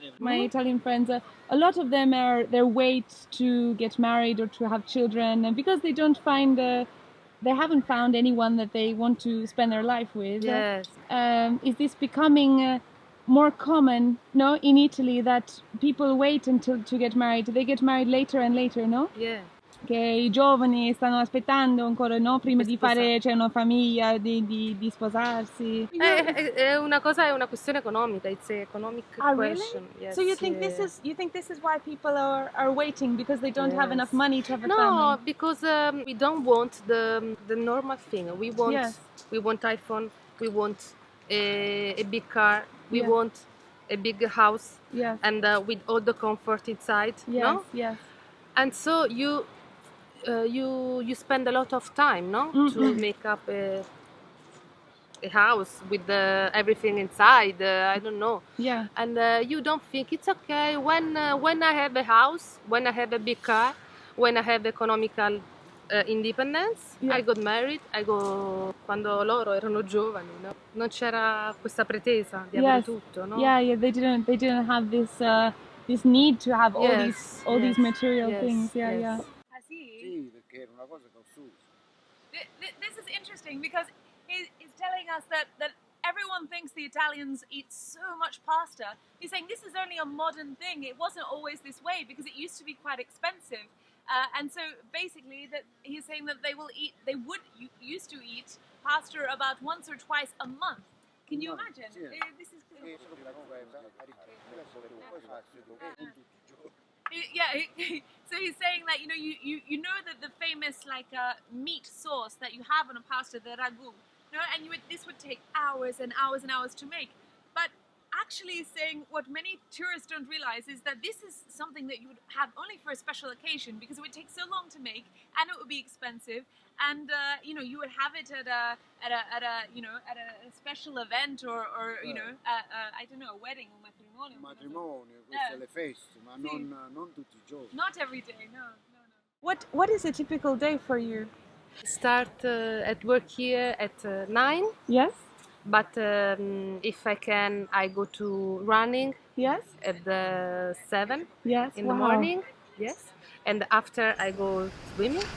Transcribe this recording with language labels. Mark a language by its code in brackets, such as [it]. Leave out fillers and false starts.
[en] My Italian friends, a lot of them they wait to get married or to have children, and because they haven't found anyone that they want to spend their life with. Yes. Is this becoming more common, no, in Italy, that people wait until to get married. They get married later and later, no? Yeah. [it] Che i giovani stanno aspettando ancora, no? Prima di Sposa- fare, cioè, una famiglia, di sposarsi. È una cosa, è una questione economica. [en] It's an economic question. Yes, So you think this is why people are waiting, because they don't have Yes. enough money to have a No, family? because we don't want the normal thing. We want Yes. iPhone. We want a big car. We Yeah. want a big house, Yes. and with all the comfort inside. Yes. No, Yes. and so you spend a lot of time, no, to make up a house with everything inside. I don't know. Yeah. And you don't think it's okay when I have a house, when I have a big car, when I have economical independence. Yeah. I got married. [it] Quando loro erano giovani, no? Non c'era questa pretesa di avere [en] Yes. [it] tutto, no? [en] Yeah. They didn't have this need to have all Yes, these material yes, things. Yeah. yes. Yeah. [it] Sì, perché era una cosa costosa. [en] This is interesting because he's telling us that everyone thinks the Italians eat so much pasta. He's saying this is only a modern thing. It wasn't always this way because it used to be quite expensive. And so basically that he's saying that they used to eat pasta about once or twice a month. Can you imagine? [it] Sì. [en] This is [it] Solo che la cosa è poi faccio con tutti i giorni. [en] so he's saying that you know that the famous meat sauce that you have on a pasta, the ragu, and this would take hours and hours and hours to make. But actually saying what many tourists don't realize is that this is something that you would have only for a special occasion, because it would take so long to make and it would be expensive, and you would have it at a special event or I don't know, a wedding or matrimonio. [it] Matrimonio, queste le feste, ma non tutti i giorni. [en] Not every day, no. What is a typical day for you? Start at work here at 9. Yes. But if I can, I go to running Yes. at the 7 Yes. in the morning. Yes. And after I go swimming.